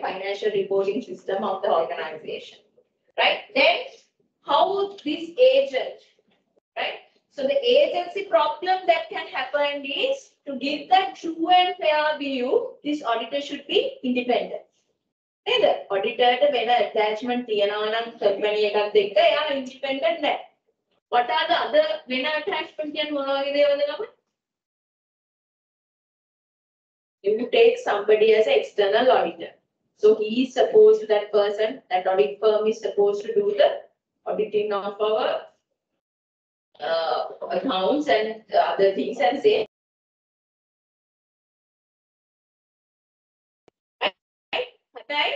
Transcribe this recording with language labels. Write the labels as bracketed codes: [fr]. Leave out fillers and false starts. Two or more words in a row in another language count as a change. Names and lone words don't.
[en] Financial reporting system of the organization, right? Then how this agent, right? So the agency problem that can happen is to give that true and fair view, this auditor should be independent. And the auditor when attachment [si] තියනවා නම් company එකත් එක්ක එයා independent නැහැ. [en] What are the other when attachment [si] කියන්නේ මොන වගේ දේවල්ද ගමන්? [en] You take somebody as an external auditor. So he is supposed to, that person, that audit firm is supposed to do the auditing of our accounts and other things and say, right?